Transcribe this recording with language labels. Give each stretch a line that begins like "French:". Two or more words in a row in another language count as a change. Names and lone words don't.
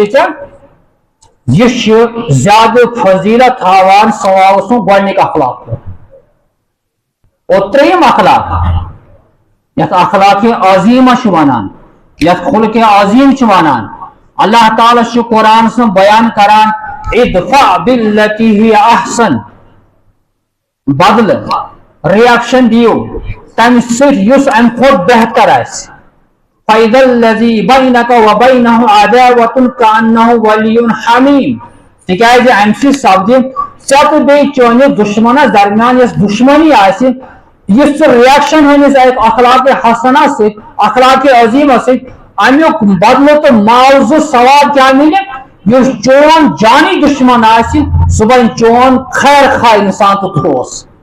Kashmiri: ژےٚ یہ چھُ زیادٕ فضیلت تھاوان ثواب سُنٛد گۄڈنیُک اخلاق اور ترٛیٚیِم اخلاق یتھ
Arabic: اخلاق عظیمہ
Kashmiri: چھِ ونان یتھ
Arabic: خلق عظیم
Kashmiri: چھِ ونان
Arabic: اللہ تعالیٰ
Kashmiri: چھُ قرآنس منٛز بیان کران
Arabic: ادفع باللتی ہی احسن
Kashmiri: بدل ریاکشن دیو تمہِ سۭتۍ یُس امہِ کھۄتہٕ بہتر آسہِ
Arabic: فَإِذَا الَّذِي بَيْنَكَ وَبَيْنَهُ عَدَاوَةٌ كَأَنَّهُ وَلِيٌّ حَمِيمٌ
Kashmiri: تِکیازِ امہِ سۭتۍ سپدِ ژےٚ تہٕ بیٚیہِ چٲنِس دُشمنس درمیان یۄس دُشمنی آسہِ یُس ژٕ رِیکشن ہٲنِس
Arabic: اخلاق حسنہ
Kashmiri: سۭتۍ
Arabic: اخلاق عظیمہ
Kashmiri: سۭتۍ امیُک بدلہٕ تہٕ معاوضہٕ ثواب کیٛاہ مِلہِ یُس چون جانی دُشمن آسہِ سُہ بنہِ چون خیر خواہ انسان تہٕ دوس